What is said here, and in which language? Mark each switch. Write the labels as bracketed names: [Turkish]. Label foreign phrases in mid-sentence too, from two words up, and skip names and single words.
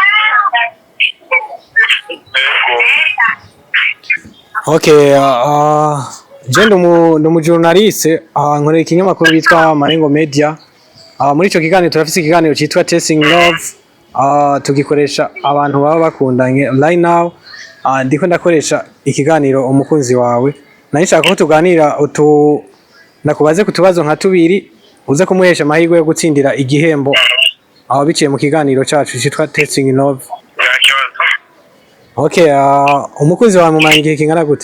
[Rundi] Okay, je ndo journaliste nkorera ikinyamakuru bitwa Marengo Media. Muri ico kiganiro turafise ikiganiro citwa Testing Love. Tugikoresha abantu baba bakundanye [English] right now. [Rundi] Ndiko ndakoresha ikiganiro umukunzi wawe. Nashaka ko tuganira nakubaze kutubazo nka tubiri uze kumuhesha amahirwe yo gutsindira igihembo aho biciye mu kiganiro cyacu cyitwa Testing Love. Okay, umukunzi wawe mumanye igihe kingana gute?